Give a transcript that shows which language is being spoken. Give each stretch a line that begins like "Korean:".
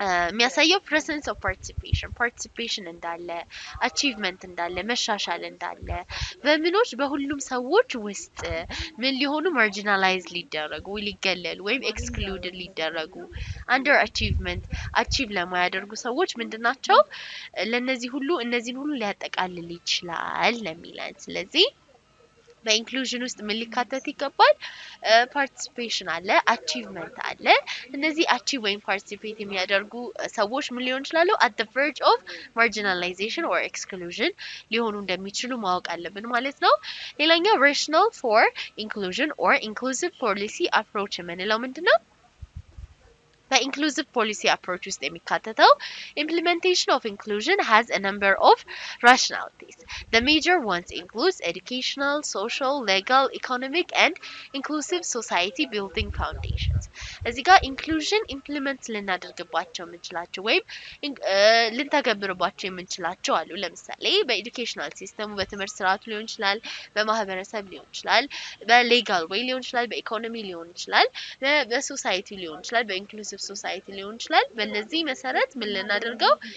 Amharic: የሚያሳየው presence of participation እንዳለ achievement እንዳለ መሻሻል እንዳለ በምኖች በሁሉም ሰዎች ውስጥ ምን ሊሆኑ marginalized ሊደረጉ ሊገለሉ ወይም excluded ሊደረጉ under achievement achieve ለማያደርጉ ሰዎች ምንድናቸው? ለነዚህ ሁሉ እነዚህን ሁሉ ሊያጠቃልል ይችላል ለሚለን። ስለዚህ በኢንክሉዥን ውስጥ ምን ሊካተት ይገባል? ፓርቲሲፔሽን አለ፣ አቺቭመንት አለ። እነዚህ አቺቭ ወይም ፓርቲሲፔት የሚያደርጉ ሰዎች ምን ሊሆን ይችላሉ? at the verge of marginalization or exclusion ሊሆኑ እንደሚችሉ ማወቅ አለብን ማለት ነው። ሌላኛው rationale for inclusion or inclusive policy approach የምንለው ምንድነው?
English: በኢንክሉሲቭ ፖሊሲ አፕሮች ውስጥ የሚካተተው implementation of inclusion has a number of rationalities. The major ones include educational, social, legal, economic and inclusive society building foundations.
Amharic: እዚህ ጋር ኢንክሉዥን ኢምፕሊመንት ልናደርግባቸው የምንችላቸው ወይም ልንተገብርባቸው የምንችላቸው አሉ። ለምሳሌ በኤዱኬሽናል ሲስተሙ በትምህርት ስርዓቱ ሊሆን ይችላል፣ በማህበረሰብ ሊሆን ይችላል፣ በሌጋል ወይ ሊሆን ይችላል፣ በኢኮኖሚ ሊሆን ይችላል፣ በሶሳይቲ ሊሆን ይችላል፣ በኢንክሉሲቭ ሶሳይቲ ሊሆን ይችላል። በእነዚህ መሰረት ምን ልናደርገው?